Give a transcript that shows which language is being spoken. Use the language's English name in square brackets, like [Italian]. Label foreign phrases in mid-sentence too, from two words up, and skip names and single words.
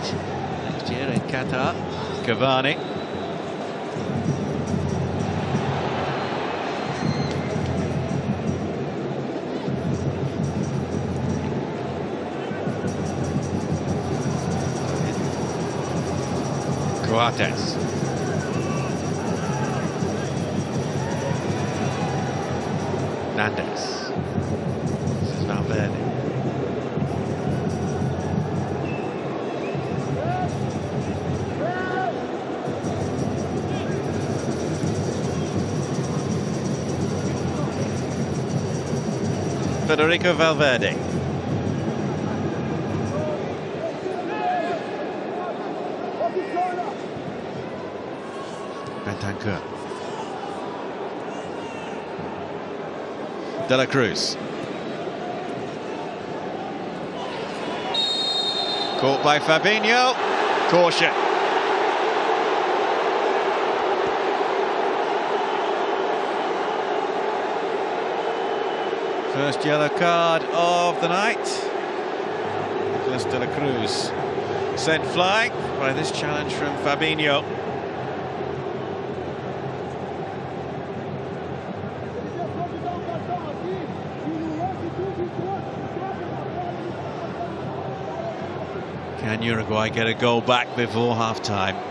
[English] Next year in Qatar. Cavani. Coates. Nandes. This is Valverde. Federico Valverde. Bentancur. De la Cruz. Caught by Fabinho. Caution. First yellow card of the night. Nicolas de la Cruz sent flying by this challenge from Fabinho. Can Uruguay get a goal back before half-time?